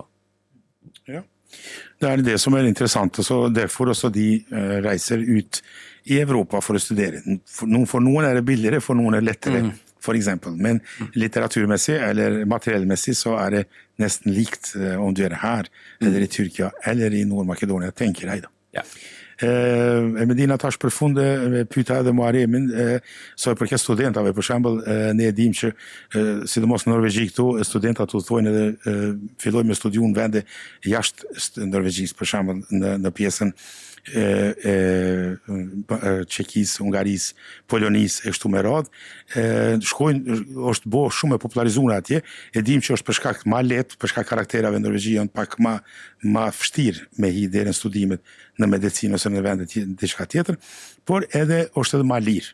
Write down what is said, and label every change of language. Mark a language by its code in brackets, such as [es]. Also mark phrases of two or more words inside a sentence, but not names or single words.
[no] Ja, det er det som er interessant, og så derfor også de reiser ut i Europa for å studere. For noen er det billigere, for noen er det lettere, for eksempel. Men litteraturmessig eller materiellmessig så er det nesten likt om du er her, eller i Tyrkia, eller i Nord-Makedonia, tenker jeg da. Ja. [sq] E Medina tash përfunde me pyeta edhe Muharemin, sa i përket studentave, për shembull, ne e dim që sidomos në Norvegji këtu studentat udhtojnë edhe fillojnë me studiu në vende jashtë Norvegjisë, për shembull në pjesën Çekisë, Hungarisë, Polonisë e kështu me radhë, shkojnë, është bo shumë e popularizuar atje, e dim që është për shkak ma lehtë, për shkak karakterave në Norvegji janë pak ma vështirë me hi deri në studimet në medicinë ose në vende diçka tjetër, por edhe është edhe ma lirë.